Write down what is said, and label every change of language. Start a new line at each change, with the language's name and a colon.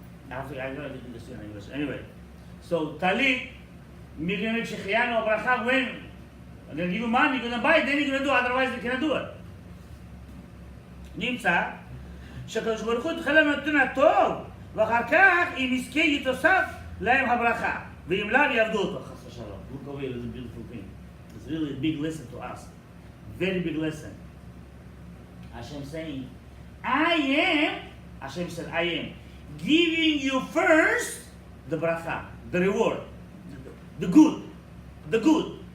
English: I don't understand English. Anyway, so talit, when I'm going to give you money, you're going to buy it, then you're going to do it, otherwise you cannot do it.
Hebrew: נמצא שקדוש ברוך הוא התחיל נותן הטוב ואחר כך אם יזכה יתוסף להם הברכה ואם לאו יעבדו אותו חס ושלום.
English: Look over here, it's a beautiful thing. It's really a big lesson to us. Very big lesson. Hashem saying, Hashem said, I am giving you first the bracha, the reward, the good.